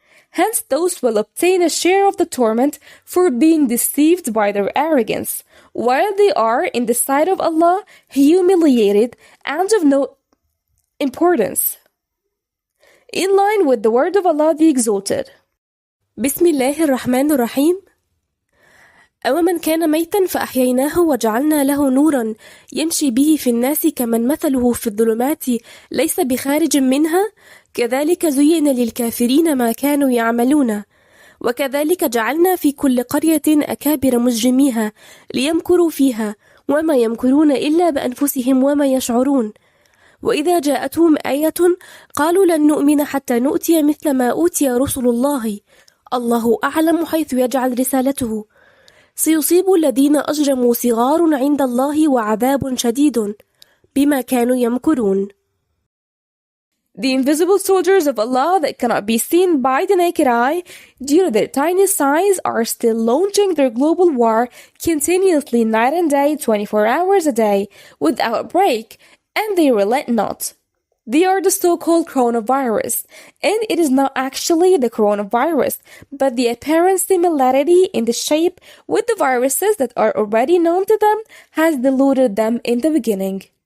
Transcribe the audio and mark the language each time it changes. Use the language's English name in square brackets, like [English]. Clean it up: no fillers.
[English] Hence those will obtain a share of the torment for being deceived by their arrogance, while they are in the sight of Allah humiliated and of no importance. In line with the word of Allah the Exalted. Bismillahir Rahmanir Rahim. [Arabic] أَوَمَنْ كَانَ مَيْتًا فَأَحْيَيْنَاهُ وَجَعَلْنَا لَهُ نُورًا يَمْشِي بِهِ فِي النَّاسِ كَمَنْ مَثَلُهُ فِي الظُّلُمَاتِ لَيْسَ بِخَارِجٍ مِنْهَا كَذَلِكَ زُيِّنَ لِلْكَافِرِينَ مَا كَانُوا يَعْمَلُونَ وَكَذَلِكَ جَعَلْنَا فِي كُلِّ قَرْيَةٍ أَكَابِرَ مُجْرِمِيهَا لِيَمْكُرُوا فِيهَا وَمَا يَمْكُرُونَ إِلَّا بِأَنفُسِهِمْ وَمَا يَشْعُرُونَ وإذا جاءتهم آية قالوا لن نؤمن حتى نؤتي مثل ما أوتي رسل الله الله أعلم حيث يجعل رسالته سيصيب الذين أجرموا صغار عند الله وعذاب شديد بما كانوا يمكرون. [English] The invisible soldiers of Allah that cannot be seen by the naked eye due to their tiny size are still launching their global war continuously night and day 24 hours a day without break, and they relent not. They are the so-called coronavirus, and it is not actually the coronavirus, but the apparent similarity in the shape with the viruses that are already known to them has deluded them in the beginning.